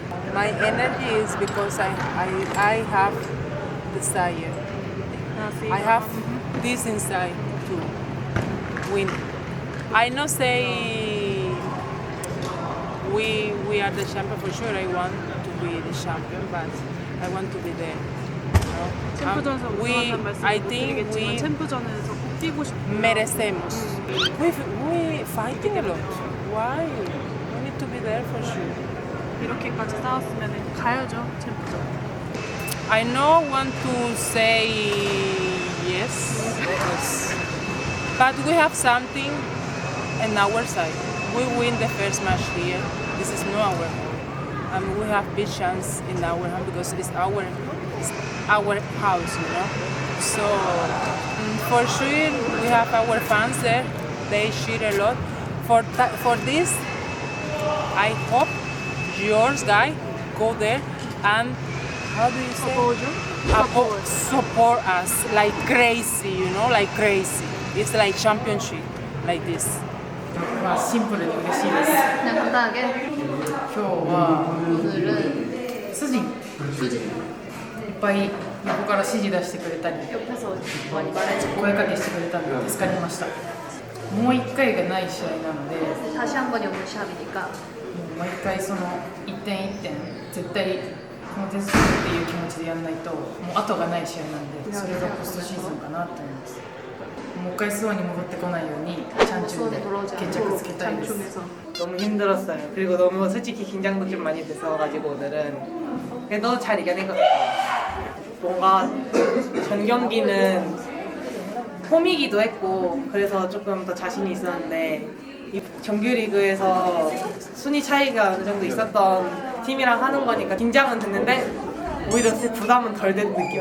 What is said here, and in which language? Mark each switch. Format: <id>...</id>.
<en>My energy is because I have desire. I have this inside to win. I not say we are the champion for sure. I want to be the champion, but I want to be there.</en> <ko>챔프전에서 우승한다는 말씀</ko> <en>I</en> <ko>못</ko> <en>think</en> <ko>드리겠지만</ko> <en>we</en> <ko>챔프전에서 꼭 뛰고 싶고요.</ko> <pt>merecemos.</pt> <en>We fighting a lot. Why? We need to be there for sure.</en> <ko>이렇게까지 싸웠으면 가야죠 챔프전.</ko> <en>I don't want to say yes, because, but we have something on our side. We win the first match here. This is not our home. And we have big chance in our home because it's our house, you know. So for sure we have our fans there. They cheer a lot. For this, I hope yours guy go there and how do you say? Support us like crazy, you know, like crazy. It's like championship, like this.</en> <ja>まあシンプルに嬉しいです。</ja> <ko>그냥 간단하게</ko> <ja>今日は</ja> <ko>오늘은</ko> <ja>筋いっぱい横から指示出してくれたり</ja> <ko>옆에서 많이 말해주고</ko> <ja>声かけしてくれたんで助かりました。もう一回がない試合なので、も</ja> <ko>다시 한 번이 없는 시합이니까</ko> <ja>う毎回その一点一点絶対この点数っていう気持ちでやらないともう後がない試合なんで、それがポストシーズンかなと思います。もう一回スワに戻ってこないようにチャンチュンで決着つけたいです。</ja> <ko>너무 힘들었어요. 그리고 너무 솔직히 긴장도 좀 많이 됐어가지고 오늘은 그래도 잘 이겨낸 것 같아요. 뭔가 전 경기는 홈이기도 했고 그래서 조금 더 자신이 있었는데 이 정규리그에서 순위 차이가 어느 정도 있었던 팀이랑 하는 거니까 긴장은 됐는데 오히려 부담은 덜 된 느낌.</ko>